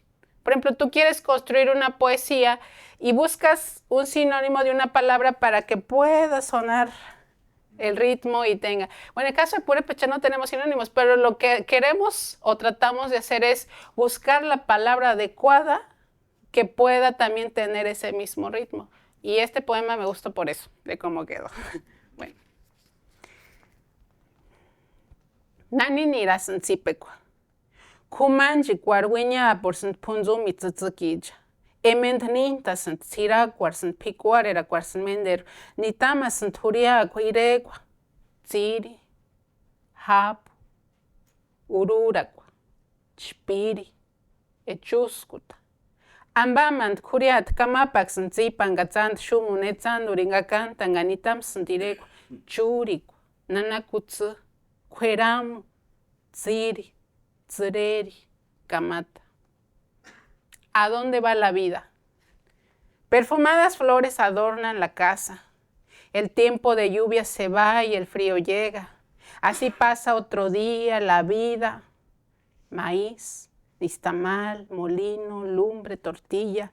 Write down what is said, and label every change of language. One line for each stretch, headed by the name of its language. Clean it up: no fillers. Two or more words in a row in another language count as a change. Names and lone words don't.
Spanish: Por ejemplo, tú quieres construir una poesía y buscas un sinónimo de una palabra para que pueda sonar el ritmo y tenga. Bueno, en el caso de purépecha no tenemos sinónimos, pero lo que queremos o tratamos de hacer es buscar la palabra adecuada que pueda también tener ese mismo ritmo. Y este poema me gustó por eso, de cómo quedó. Bueno.
Purepecha: Nani nirasan tsipekwa. Kumanji kwarwiña por sant punzumi tzatzakija. Emendninta sant sirakwar sant pikwarera kwar sant mender. Nitama sant huriakwa irekwa. Tsiri, hapu, ururakwa, chpiri, echuskuta. Ambamant kuriat kamapak sant zipangatzant shumunetzand uringakanta nganitam sant irekwa. Churikwa, nanakutsu, kweramu, tsiri. Tsureri,
Spanish: Kamata. ¿A dónde va la vida? Perfumadas flores adornan la casa. El tiempo de lluvia se va y el frío llega. Así pasa otro día, la vida. Maíz, nixtamal, molino, lumbre, tortilla.